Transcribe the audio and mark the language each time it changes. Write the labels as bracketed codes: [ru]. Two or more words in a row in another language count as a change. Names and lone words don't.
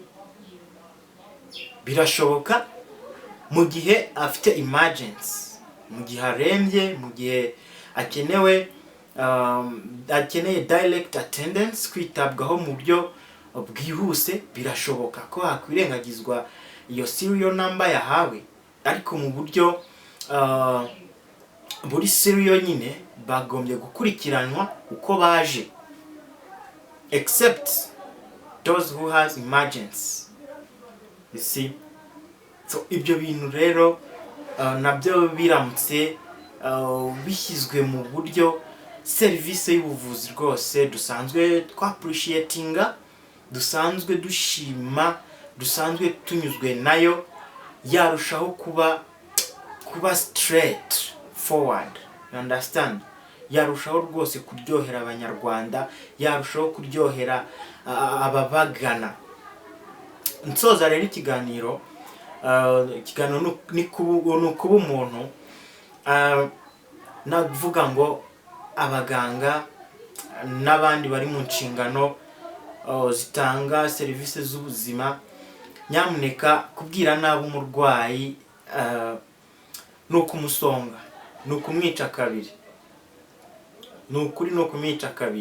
[rw] Birashoboka mu gihe afite emergency, mu gihe arembye, mu gihe akeneye [en] direct attendance, [rw] kwitabwaho mu buryo bwihuse. Birashoboka ko hakwirengagizwa iyo serial number yahawe, ariko mu buryo buri serial nyine bagombye gukurikiranwa uko baje, [en] except those who has emergency. You see? [rw] So ibyo bintu rero nabyo biramutse bishyizwe mu buryo, service y'ubuvuzi rwose dusanzwe appreciatinga, dusanzwe dushima, dusanzwe tunyuzwe nayo, yarushaho kuba [en] straight forward. You understand? [rw] Yarushaho rwose kuryohera abanyarwanda, yarushaho kuryohera ababagana. Nsoza rero ikiganiro ni kuba umuntu navuga ngo abaganga n'abandi bari mu nshingano zitanga serivisi z'ubuzima, nyamuneka kubwira nabi umurwayi ni ukumusonga, ni ukumwica kabiri, ni ukuri ni ukumwica kabiri.